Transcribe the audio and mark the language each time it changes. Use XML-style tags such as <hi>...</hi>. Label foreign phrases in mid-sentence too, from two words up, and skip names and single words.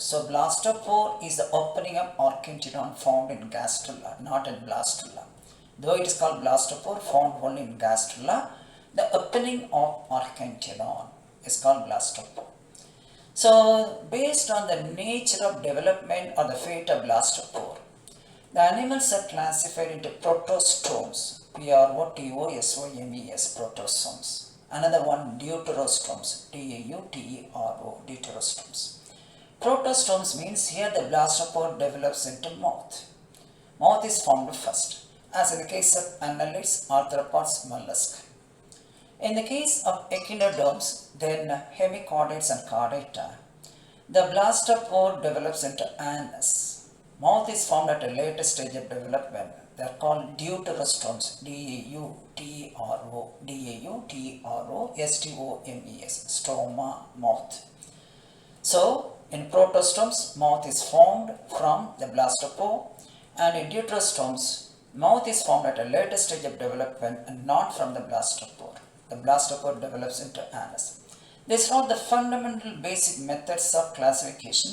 <en>So blastopore is the opening of orchenteuron found in gastrula, not in blastula. Though it is called blastopore, found only in gastrula, the opening of orchenteuron is called blastopore. So, based on the nature of development or the fate of blastopore, the animals are classified into protostomes, P-R-O-T-O-S-O-M-E-S, protostomes. Another one, deuterostomes, D-A-U-T-E-R-O, deuterostomes. Protostomes means here the blastopore develops into moth. Moth is formed first, as in the case of annelids, arthropods, mollusk. In the case of echinoderms, then hemichordates and chordata, the blastopore develops into anus. Mouth is formed at a later stage of development. They are called deuterostomes, D-A-U-T-E-R-O, D-A-U-T-E-R-O-S-T-O-M-E-S, stoma, mouth. So, in protostomes, mouth is formed from the blastopore, and in deuterostomes, mouth is formed at a later stage of development and not from the blastopore. The blastopore develops into anus. These are the fundamental basic methods of classification.</en>